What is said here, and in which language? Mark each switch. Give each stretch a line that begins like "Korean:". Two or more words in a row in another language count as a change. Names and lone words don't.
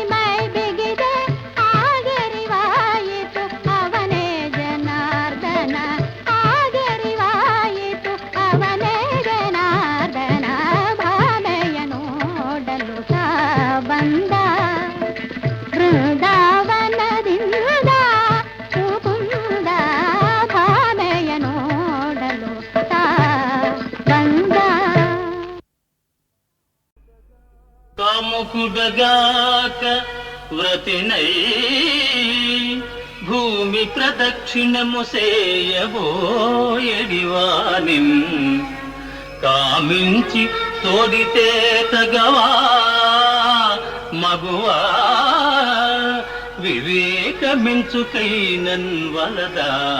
Kannada: ಮೈ ಬಿಗಿದೆ ಆಗರಿವಾಯಿತು ಅವನೇ ಜನಾರ್ದನ ಆಗರಿವಾಯಿತು ಅವನೇ ಜನಾರ್ದನ ಭಾಮೆಯ ನೋಡಲು ತಾ ಬಂದ ಬೃಂದಾವನದಿಂದ ಮುಕುಂದ ಭಾಮೆಯ ನೋಡಲು ತಾ ಬಂದ
Telugu: కాముకుడగాక వ్రతినై భూమి ప్రదక్షిణము సేయబోయడివానిన్ కామించి తోడితే తగవా మగువా వివేకమించుకైనన్ వలదా